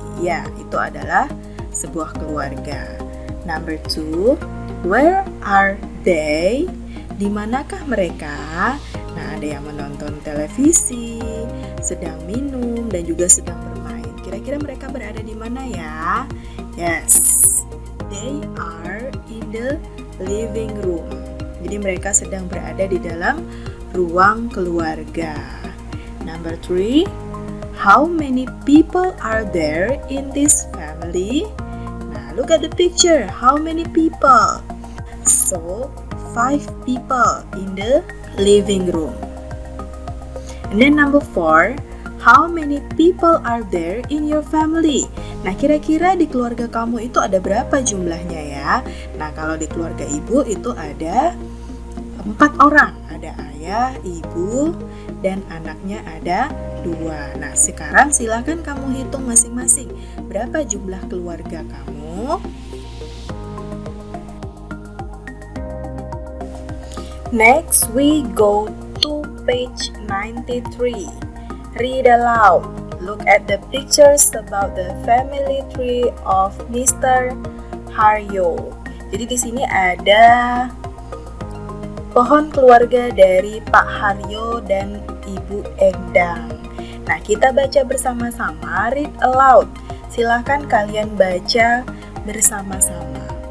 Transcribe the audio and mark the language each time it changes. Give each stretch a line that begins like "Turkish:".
Indonesian: Ya, itu adalah sebuah keluarga.
English: Number 2, where are they?
Indonesian: Di manakah mereka? Nah, ada yang menonton televisi, sedang minum, dan juga sedang bermain. Kira-kira mereka berada di mana ya?
English: Yes, they are in the living room.
Indonesian: Jadi mereka sedang berada di dalam ruang keluarga.
English: Number 3, how many people are there in this family? Nah, look at the picture. How many people? So, 5 people in the living room. And then number 4, how many people are there in your family?
Indonesian: Nah, kira-kira di keluarga kamu itu ada berapa jumlahnya ya? Nah, kalau di keluarga ibu itu ada 4 orang. Ada ayah, ibu, dan anaknya ada 2. Nah, sekarang silakan kamu hitung masing-masing. Berapa jumlah keluarga kamu?
English: Next, we go to page 93. Read aloud. Look at the pictures about the family tree of Mr. Haryo.
Indonesian: Jadi di sini ada pohon keluarga dari Pak Haryo dan Ibu Endang. Nah, kita baca bersama-sama.
English: Read aloud.
Indonesian: Silahkan kalian baca bersama-sama.